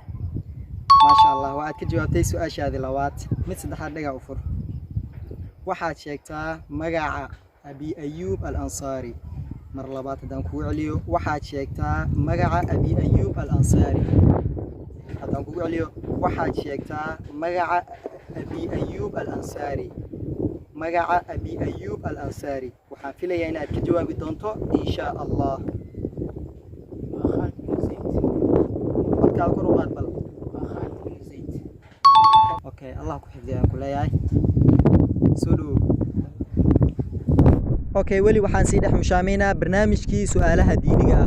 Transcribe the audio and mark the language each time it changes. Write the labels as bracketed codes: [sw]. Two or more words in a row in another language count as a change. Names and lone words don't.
[ar] ما شاء الله, [so] waa aad ka jawaabtay su'aashaadii labaad. Mid saddexaad dhagax u fur. Waxaad sheegtaa magaca Abi Ayyub al-Ansari. Mar labaad haddaan kugu celiyo, waxaad sheegtaa magaca Abi Ayyub al-Ansari. haddaan kugu celiyo, waxaad sheegtaa magaca Abi Ayyub al-Ansari. magaca Abi Ayyub al-Ansari. Waxaan filayaa inaad ka jawaabi doonto [ar] إن شاء الله. [so] waa Khalid bin Zayd. codkaada kor u qaad bal. waa Khalid bin Zayd. Okay, Allah ku xifdiyo aan ku leeyahay. Soo dhawow. Okay, weli waxaan sii dhex mushaameynaa barnaamijkii su'aalaha diiniga ah.